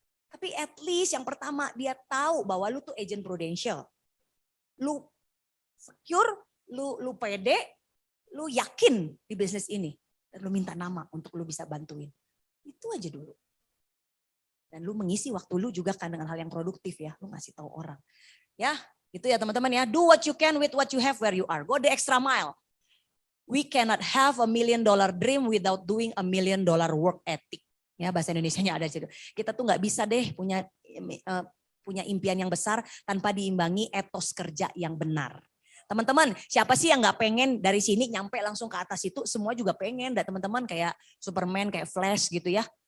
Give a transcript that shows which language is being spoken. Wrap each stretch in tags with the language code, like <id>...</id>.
<id>Tapi</id> <en>at least</en> <id>yang pertama dia tahu bahwa lu tuh agent Prudential. Lu secure, lu pede, lu yakin di bisnis ini. Dan lu minta nama untuk lu bisa bantuin. Itu aja dulu. Dan lu mengisi waktu lu juga kan dengan hal yang produktif ya. Lu ngasih tahu orang. Ya gitu ya teman-teman ya.</id> <en>Do what you can with what you have where you are. Go the extra mile. We cannot have $1 million dream without doing $1 million work ethic.</en> <id>Ya bahasa Indonesianya ada situ. Kita tuh nggak bisa deh punya impian yang besar tanpa diimbangi etos kerja yang benar. Teman-teman, siapa sih yang nggak pengen dari sini nyampe langsung ke atas itu? Semua juga pengen, dan teman-teman kayak Superman, kayak Flash gitu ya.</id>